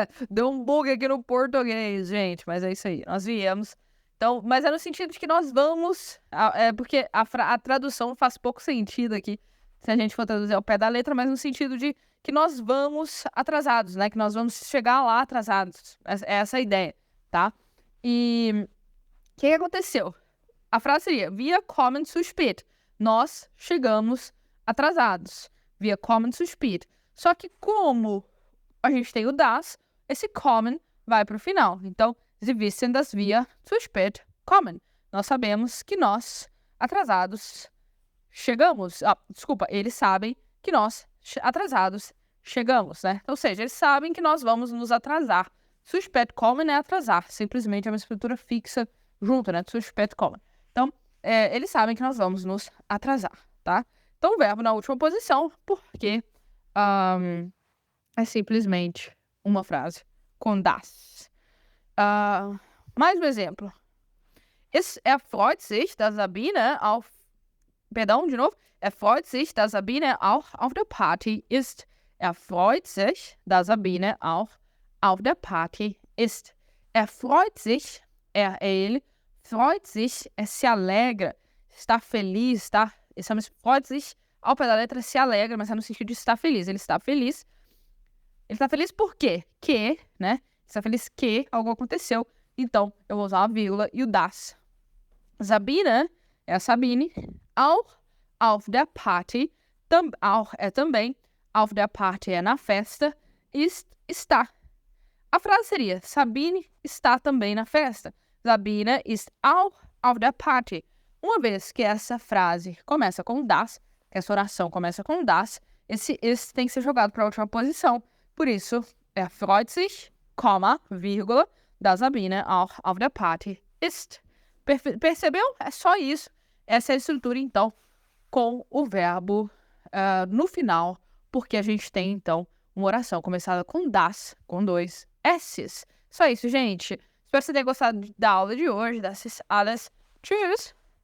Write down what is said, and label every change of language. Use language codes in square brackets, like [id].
[pt] Deu um bug aqui no português, gente, mas é isso aí, nós viemos. Então, mas é no sentido de que nós vamos, porque a tradução faz pouco sentido aqui, se a gente for traduzir ao pé da letra, mas no sentido de que nós vamos atrasados, né? Que nós vamos chegar lá atrasados. É essa a ideia, tá? E o que aconteceu? A frase seria, [de] wir kommen zu spät. [pt] Nós chegamos atrasados. [de] Wir kommen zu spät. [pt] Só que como a gente tem o das, esse kommen vai para o final. [de] Então, Sie wissen, dass wir zu spät kommen. [pt] Nós sabemos que nós, atrasados, chegamos. Eles sabem que nós, atrasados, chegamos, né? Ou seja, eles sabem que nós vamos nos atrasar. [de] Zu spät kommen [pt] é atrasar. Simplesmente é uma estrutura fixa junto, né? [de] Zu spät kommen. [pt] Então, eles sabem que nós vamos nos atrasar, tá? Então, o verbo na última posição, porque é simplesmente uma frase com das. Mais um exemplo. [de] Es erfreut sich, dass Sabine auf [pt] Perdão, de novo. [de] Er freut sich, dass Sabine auch auf der Party ist. Er freut sich, dass Sabine auch auf der Party ist. Er freut sich, [pt] ele [de] freut sich, [pt] se alegra, está feliz, tá? Esse [de] freut sich, [pt] ao pé da letra, se alegra, mas é no sentido de estar feliz. Ele está feliz. Ele está feliz por quê? Que, né? Está feliz que algo aconteceu. Então, eu vou usar a vírgula e o das. Sabine é a Sabine. [de] Auch auf der Party. [pt] Auch é também. [de] Auf der Party [pt] é na festa. Ist, está. A frase seria: Sabine está também na festa. [de] Sabine ist auch auf der Party. [pt] Uma vez que essa frase começa com das, que essa oração começa com das, esse ist tem que ser jogado para a última posição. Por isso, [de] freut sich, [pt] vírgula, [de] dass Sabine auch auf der Party ist. [pt] Percebeu? É só isso. Essa é a estrutura, então, com o verbo no final, porque a gente tem, então, uma oração começada com das, com 2 S's. Só isso, gente. Espero que você tenha gostado da aula de hoje, dessas aulas. [de] Tschüss!